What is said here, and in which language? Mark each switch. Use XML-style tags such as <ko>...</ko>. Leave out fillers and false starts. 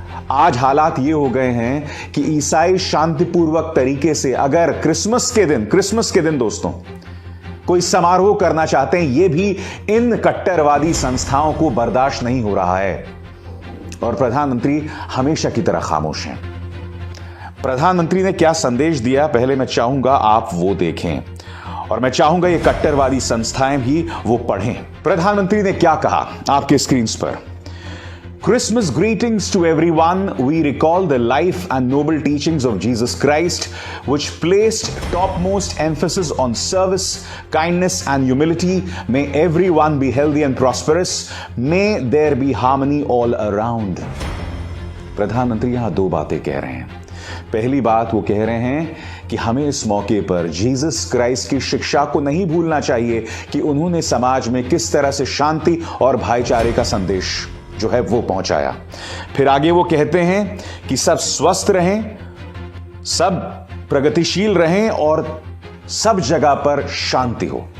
<hi>आज हालात ये हो गए हैं कि ईसाई शांतिपूर्वक तरीके से अगर क्रिसमस के दिन दोस्तों कोई समारोह करना चाहते हैं, यह भी इन कट्टरवादी संस्थाओं को बर्दाश्त नहीं हो रहा है। और प्रधानमंत्री हमेशा की तरह खामोश हैं। प्रधानमंत्री ने क्या संदेश दिया, पहले मैं चाहूंगा आप वो देखें और मैं चाहूंगा ये कट्टरवादी संस्थाएं भी वो पढ़ें। प्रधानमंत्री ने क्या कहा आपके स्क्रीन पर।</hi> <en>Christmas greetings to everyone. We recall the life and noble teachings of Jesus Christ, which placed topmost emphasis on service, kindness, and humility. May everyone be healthy and prosperous. May there be harmony all around.</en> <hi>प्रधानमंत्री यहां दो बातें कह रहे हैं। पहली बात वो कह रहे हैं कि हमें इस मौके पर जीसस क्राइस्ट की शिक्षा को नहीं भूलना चाहिए कि उन्होंने समाज में किस तरह से शांति और भाईचारे का संदेश जो है वो पहुंचाया। फिर आगे वो कहते हैं कि सब स्वस्थ रहें, सब प्रगतिशील रहें और सब जगह पर शांति हो।</hi>